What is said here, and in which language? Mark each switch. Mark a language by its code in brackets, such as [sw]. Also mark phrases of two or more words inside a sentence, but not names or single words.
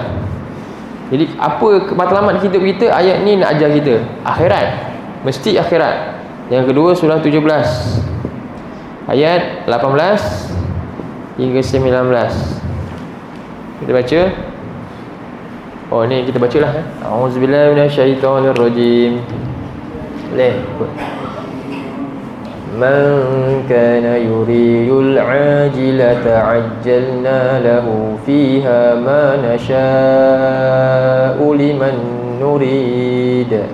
[ms] Jadi apa matlamat hidup kita? Ayat ni nak ajar kita akhirat, mesti akhirat. Yang kedua surah 17 ayat 18 hingga 19. Kita baca. Oh ni kita bacalah. [ar] أعوذ بالله من الشيطان الرجيم. [ms] Boleh. [ar] من كان يريد العاجلة عجلنا له فيها ما نشاء لمن نريد.